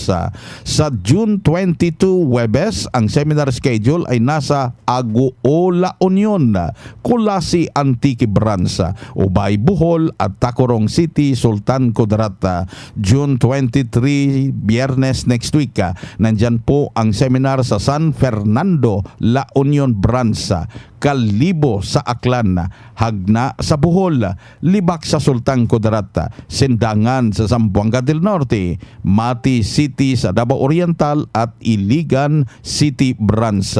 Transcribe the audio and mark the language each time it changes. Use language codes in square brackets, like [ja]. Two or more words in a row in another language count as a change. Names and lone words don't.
[tl] Sa June 22, Webes, ang seminar schedule ay nasa Aguola Union, Kulasi Antique Branch, Ubay, Bohol at Tacorong City, Sultan Kudarat. June 23, Biyernes [en] next week, [tl] nandyan po ang seminar sa San Fernando, La Union Branch, Kalibo sa Aklan, Hagna sa Bohol, Libak sa Sultan Kudarat, Sindangan sa Zamboanga del Norte, Mati City sa Davao Oriental at Iligan City Branch.